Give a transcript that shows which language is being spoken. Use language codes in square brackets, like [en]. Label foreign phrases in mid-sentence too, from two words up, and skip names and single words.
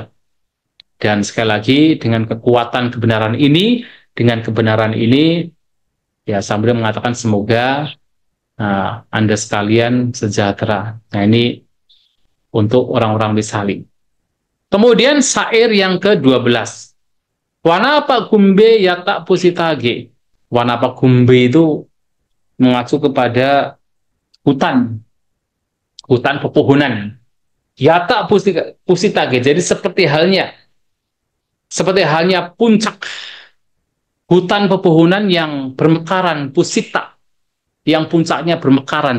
[id] Dan sekali lagi dengan kekuatan kebenaran ini, dengan kebenaran ini, ya sambil mengatakan semoga Anda sekalian sejahtera. Nah, ini untuk orang-orang Visali. Kemudian syair yang ke-12. [pi] Wanapa gumbe yata pusitage. Wanapa gumbe [id] itu mengacu kepada hutan pepohonan. [pi] Yata pusitage. [id] Jadi seperti halnya puncak hutan pepohonan yang bermekaran, pusita, yang puncaknya bermekaran.